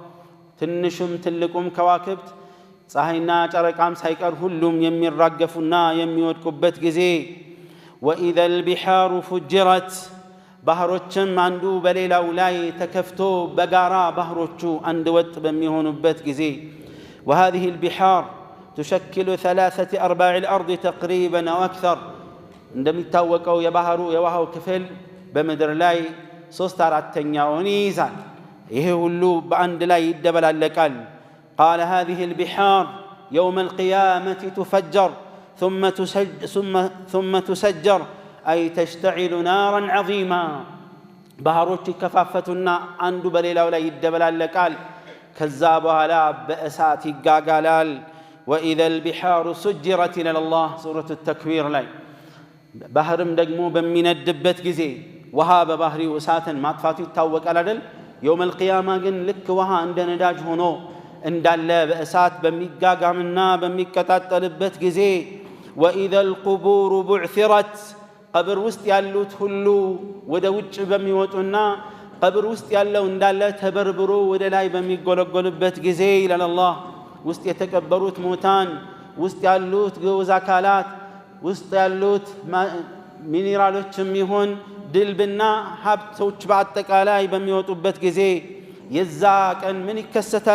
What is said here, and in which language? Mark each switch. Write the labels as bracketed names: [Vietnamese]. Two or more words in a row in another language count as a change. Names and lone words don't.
[Amharic] ትንሹም ትልቁም ከዋክብት ፀሐይና ጨረቃም ሳይቀር ሁሉም የሚራገፉና የሚወድቁበት ጊዜ። [Arabic] وإذا البحار فجرت [Amharic] ባህሮችም አንዱ በሌላው ላይ ተከፍቶ በጋራ ባህሮቹ አንድ ወጥ በሚሆኑበት ጊዜ። [Arabic] وهذه البحار تشكل 3/4 الأرض تقريبا أو أكثر [Amharic] እንደሚታወቀው የባህሩ ክፍል በምድር ላይ 3/4ኛውን ይይዛል። ይሄ ሁሉ በአንድ ላይ ይደበላለቃል። [Arabic] قال هذه البحار يوم القيامة تفجر ثم تسجر أي تشتعل نارا عظيما [Amharic] ባህሮች ይከፋፈቱና አንዱ በሌላው ላይ ይደበላለቃል። ከዛ በኋላ በእሳት ይጋጋላል። [Arabic] وإذا البحار سجرت إلى الله سورة التكوير [Amharic] ላይ ባህርም ደግሞ በሚነድበት ጊዜ ውሃ በባህሪው እሳትን ማጥፋቱ ይታወቃል አይደል? [Arabic] يوم القيامة [Amharic] ግን ልክ ውሃ እንደ ነዳጅ ሆኖ እንዳለ በእሳት በሚጋጋምና በሚቀጣጠልበት ጊዜ [Arabic] وإذا القبور بعثرت [Amharic] ቀብር ውስጥ ያሉት ሁሉ ወደ ውጭ በሚወጡና ቀብር ውስጥ ያለው እንዳለ ተበርብሮ ወደ ላይ በሚጎለጎልበት ጊዜ ይላል አላህ። ውስጥ የተቀበሩት ሙታን፣ ውስጥ ያሉት ግዑዝ አካላት፣ ውስጥ ያሉት ሚኒራሎችም ይሁን ድልብና ሀብቶች በአጠቃላይ በሚወጡበት ጊዜ የዛ ቀን ምን ይከሰታል?